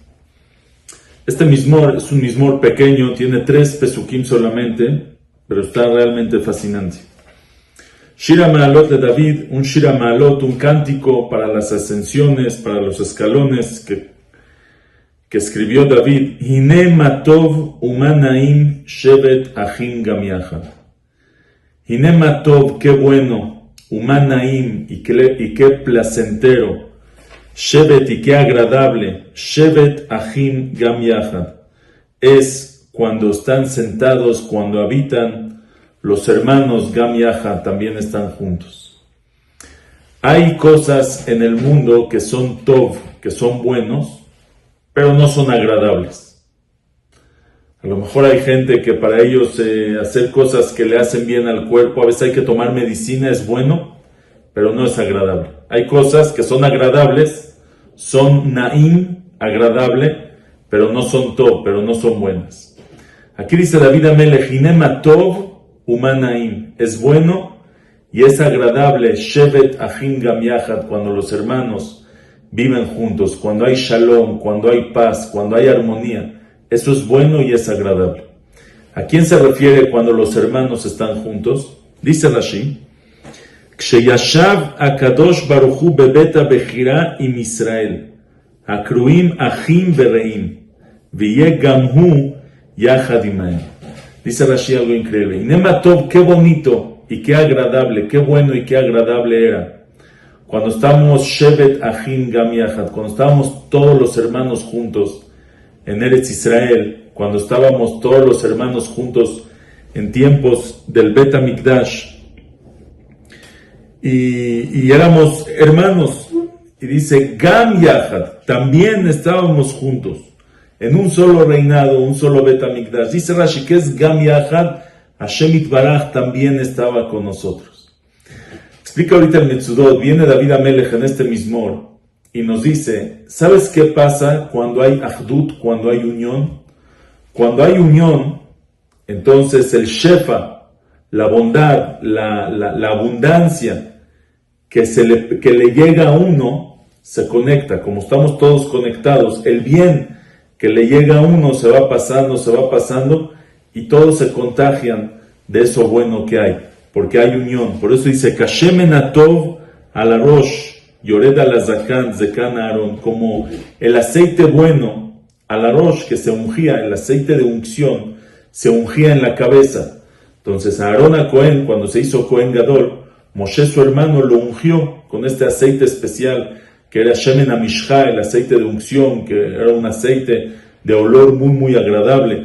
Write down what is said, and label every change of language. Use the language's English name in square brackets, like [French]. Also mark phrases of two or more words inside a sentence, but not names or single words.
[Spanish] Este Mizmor es un Mizmor pequeño, tiene 3 pesukim solamente, pero está realmente fascinante. [Hebrew] שיר המעלות לדוד, un שיר המעלות, [Spanish] un cántico para las ascensiones, para los escalones que escribió David. [Hebrew] הנה מה טוב ומה נעים שבת אחים גם יחד. הנה מה טוב, [Spanish] qué bueno, umanaim, y qué placentero, shevet, y qué agradable, [Hebrew] שבת אחים גם יחד, [Spanish] es cuando están sentados, cuando habitan los hermanos [Hebrew] גם יחד, [Spanish] también están juntos. Hay cosas en el mundo que son tov, que son buenos, pero no son agradables. A lo mejor hay gente que para ellos hacer cosas que le hacen bien al cuerpo, a veces hay que tomar medicina, es bueno, pero no es agradable. Hay cosas que son agradables, son naim, agradable, pero no son tov, pero no son buenas. Aquí dice David Amelech, [Hebrew] הנה מה טוב ומה נעים, [Spanish] es bueno y es agradable, [Hebrew] שבת אחים גם יחד, [Spanish] cuando los hermanos viven juntos, cuando hay shalom, cuando hay paz, cuando hay armonía. Eso es bueno y es agradable. ¿A quién se refiere cuando los hermanos están juntos? [Hebrew] Dice Rashi, כשישב הקדוש ברוך הוא בבית הבחירה עם ישראל נקראו אחים ורעים והיה גם הוא יחד עמהם. [Spanish] Dice Rashi algo increíble. [Hebrew] הנה מה טוב, [Spanish] qué bonito y qué agradable, qué bueno y qué agradable era cuando estábamos [Hebrew] שבת אחים גם יחד, [Spanish] cuando estábamos todos los hermanos juntos en Eretz Israel, cuando estábamos todos los hermanos juntos en tiempos del Bet HaMikdash, y éramos hermanos, y dice [Hebrew] גם יחד, [Spanish] también estábamos juntos en un solo reinado, un solo Bet HaMikdash. Dice Rashi, que es [Hebrew] גם יחד, השם יתברך [Spanish] también estaba con nosotros. Explica ahorita el Metzudot, viene David Amelech en este Mizmor y nos dice, ¿sabes qué pasa cuando hay Ahdut, cuando hay unión? Cuando hay unión, entonces el Shefa, la bondad, la abundancia que le llega a uno, se conecta. Como estamos todos conectados, el bien que le llega a uno se va pasando y todos se contagian de eso bueno que hay. Porque hay unión. Por eso dice, [Hebrew] כשמן הטוב על הראש ירד על הזקן זקן אהרן, [Spanish] como el aceite bueno [Hebrew] על הראש [Spanish] que se ungía, el aceite de unción, se ungía en la cabeza. Entonces Aarón a Cohen, cuando se hizo [Hebrew] כהן גדול, [Spanish] Moshe su hermano lo ungió con este aceite especial, que era [Hebrew] שמן המשחה, [Spanish] el aceite de unción, que era un aceite de olor muy muy agradable.